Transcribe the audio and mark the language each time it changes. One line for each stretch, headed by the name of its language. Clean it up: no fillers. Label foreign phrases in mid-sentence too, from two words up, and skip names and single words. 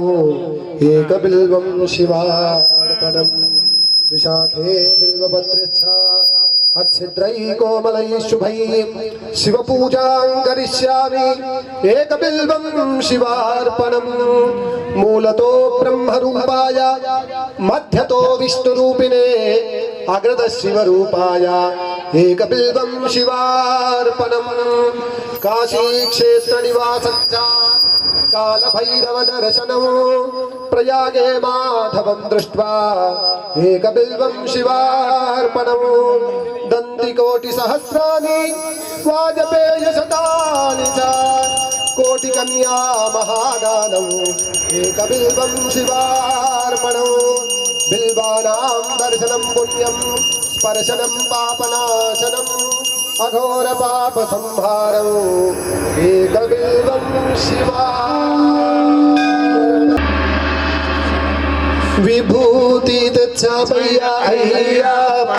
Sanskrit: एकबिल्वं शिवार्पणं त्रिशाखे बिल्वपत्रश्च अच्छिद्रैः कोमलैः शुभैः शिवपूजां करिष्यामि एकबिल्वं शिवार्पणं मूलतो ब्रह्मरूपाय मध्यतो विष्णुरूपिणे अग्रतः शिवरूपाय एकबिल्वं शिवार्पणं काशीक्षेत्रनिवासं च कालभैरवदर्शनं प्रयागे माधवं दृष्ट्वा ఏకబిల్వం శివార్పణము దంతికోటి సహస్రాని వాజపేయ శతాని చ కోటి కన్యా మహాదానం ఏకబిల్వం శివార్పణం బిల్వానాం దర్శనం పుణ్యం స్పర్శనం పాపనాశనం అఘోర పాప సంహారం ఏకబిల్వం శివా
Telugu: విభూతి తెచ్చమయ్యా అయ్యప్ప